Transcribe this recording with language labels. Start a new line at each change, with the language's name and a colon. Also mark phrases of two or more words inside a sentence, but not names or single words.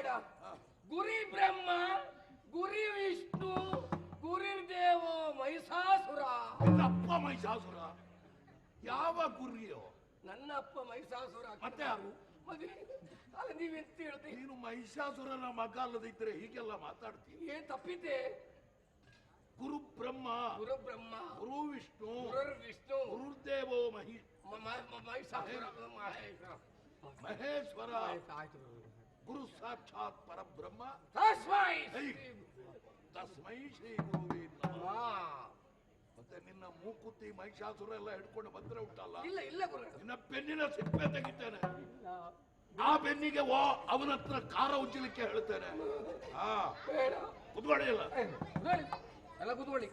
Sanskrit: ಗುರಿ ಬ್ರಹ್ಮ, ಗುರಿ ವಿಷ್ಣು, ಗುರಿರ್ದೇವೋ ಮಹಿಷಾಸುರ.
Kannada: ಅಪ್ಪ ಮಹಿಷಾಸುರ. ಯಾವ ಗುರಿಯೋ? ನನ್ನ ಅಪ್ಪ ಮಹಿಷಾಸುರ. ಮತ್ತೆ ಯಾರು? ಅಲ್ಲ ನೀವೆಂತ ಹೇಳ್ತೀವಿ? ನೀನು ಮಹಿಷಾಸುರನ ಮಗ ಅಲ್ಲದಿದ್ರೆ ಹೀಗೆಲ್ಲ ಮಾತಾಡ್ತೀನಿ. ಏನ್ ತಪ್ಪಿದೆ?
Sanskrit: ಗುರು ಬ್ರಹ್ಮ, ಗುರು ಬ್ರಹ್ಮ, ಗುರು ವಿಷ್ಣು, ಗುರು ವಿಷ್ಣು, ಗುರುದೇವೋ ಮಹಿಷಾಸುರ, ಮಹೇಶ್ವರ,
Kannada: ಆಯ್ತು
Sanskrit: ಗುರು ಸಾಕ್ಷಾತ್ ಪರಬ್ರಹ್ಮ. ತಸ್ಮೈ ತಸ್ಮೈ ಶ್ರೀ ಗುರುವೇ ನಮಃ.
Kannada: ಮತ್ತೆ ನಿನ್ನ ಮೂಕುತಿ ಮಹಿಷಾಸುರ ಎಲ್ಲ ಹಿಡ್ಕೊಂಡು ಬಂದ್ರೆ ಉಂಟಲ್ಲ, ಇಲ್ಲ ಇಲ್ಲ ಗುರು, ನಿನ್ನ ಬೆನ್ನಿನ ಸಿಪ್ಪೆ ತೆಗಿತೇನೆ. ಆ ಬೆನ್ನಿಗೆ ಅವನ ಹತ್ರ ಕಾರ ಉಜ್ಜಲಿಕ್ಕೆ ಹೇಳ್ತೇನೆ. ಬೇಡ ಕುತ್ಕೊಳ್ಳಿ ಇಲ್ಲ, ಎಲ್ಲ ಕೂತ್ಕೊಳ್ಳಿ.